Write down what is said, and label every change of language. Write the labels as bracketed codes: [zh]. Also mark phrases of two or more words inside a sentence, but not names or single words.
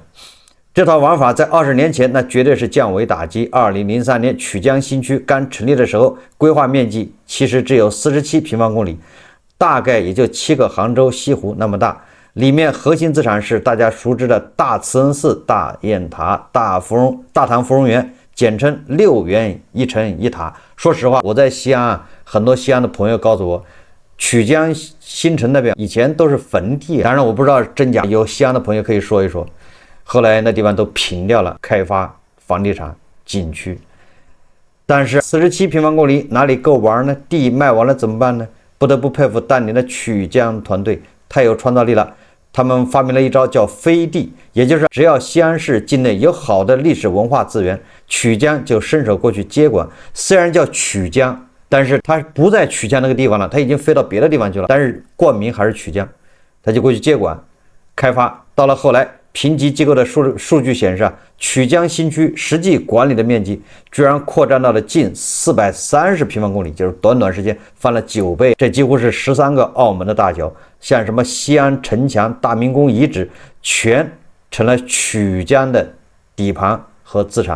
[zh] 這套玩法在20年前那絕對是降維打擊。2003年曲江新區剛成立的時候，規劃面積其實只有47平方公里，大概也就7個杭州西湖那麼大。裡面核心資產是大家熟知的大慈恩寺、大雁塔、大唐芙蓉園，簡稱6元1城1塔。說實話，我在西安很多西安的朋友告訴我，曲江新城那邊以前都是坟地，当然我不知道真假，有西安的朋友可以說一说。後來那地方都平掉了，開發房地產景區。但是47平方公里哪裡夠玩呢？地賣完了怎麼辦呢？不得不佩服當年的曲江團隊，太有創造力了。他們發明了一招叫飞地，也就是只要西安市境內有好的歷史文化資源，曲江就伸手過去接管。雖然叫曲江，但是它不在曲江那個地方了，它已經飛到別的地方去了，但是冠名還是曲江，他就過去接管開發。到了後來，評級機構的數據顯示曲江新區實際管理的面積居然擴展到了近430平方公里，就是短短時間翻了9倍，這幾乎是13個澳門的大小。像什麼西安城牆、大明宮遺址，全成了曲江的底盤和資產。